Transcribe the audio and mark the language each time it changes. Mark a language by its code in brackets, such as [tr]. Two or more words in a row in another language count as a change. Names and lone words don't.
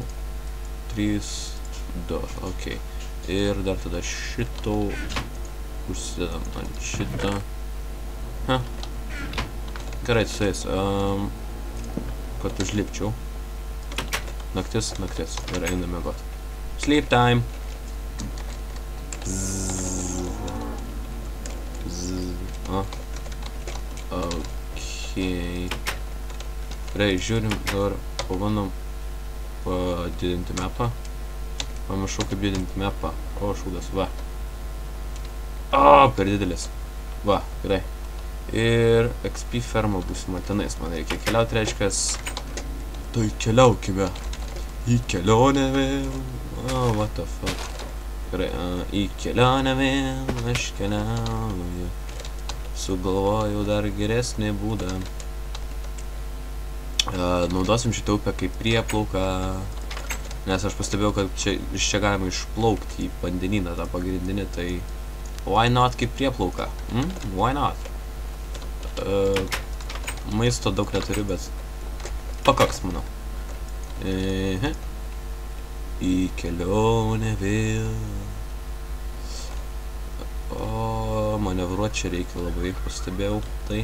[lt] 3, 2, ok. Ir dar tada šito užsidedam ant šitą. Gerai, su jais. Kad užlipčiau. Naktis. Ir einam miegot. [en] Sleep time. [lt] Ok. Gerai, žiūrim, dabar pabandom padidinti mapą. Pamašau kaip didinti mapą. O, šūdas, va. Per didelis. Va, gerai. Ir XP ferma būsima tenais, man reikia keliauti, reiškias. Tai keliaukime į kelionę vėl. [en] What the fuck. [lt] Gerai, į kelionę vėl aš keliauju. Sugalvojau dar geresnį būdą. Naudosim šitą upę kaip prieplauką. Nes aš pastebėjau, kad iš čia galima išplaukti į vandenyną tą pagrindinį, tai [en] why not [lt] kaip prieplauka? [en] Why not? [lt] Maisto daug neturiu, bet pakaks, manau. Į kelionę vėl. O, manevruot čia reikia labai, pastebėjau tai.